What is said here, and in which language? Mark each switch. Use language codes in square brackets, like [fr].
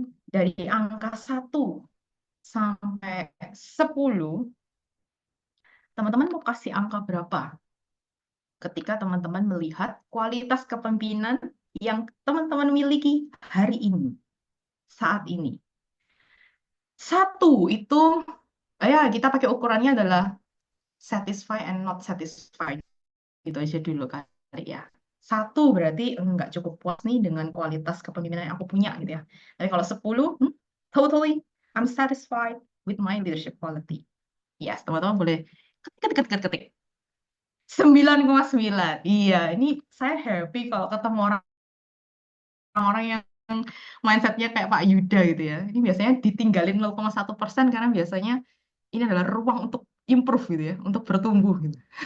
[id] Dari angka 1 sampai 10, teman-teman mau kasih angka berapa ketika teman-teman melihat kualitas kepemimpinan yang teman-teman miliki hari ini, saat ini. 1 itu, ya kita pakai ukurannya adalah satisfied and not satisfied. Gitu aja dulu kali ya. 1 berarti nggak cukup puas nih dengan kualitas kepemimpinan yang aku punya gitu ya. Tapi kalau 10, [en] totally I'm satisfied with my leadership quality. [id] Yes, teman-teman boleh ketik, ketik, ketik, ketik. 9,9. Iya, ini saya happy kalau ketemu orang-orang yang mindsetnya kayak Pak Yuda gitu ya. Ini biasanya ditinggalin 0,1% karena biasanya ini adalah ruang untuk improve gitu ya, untuk bertumbuh gitu.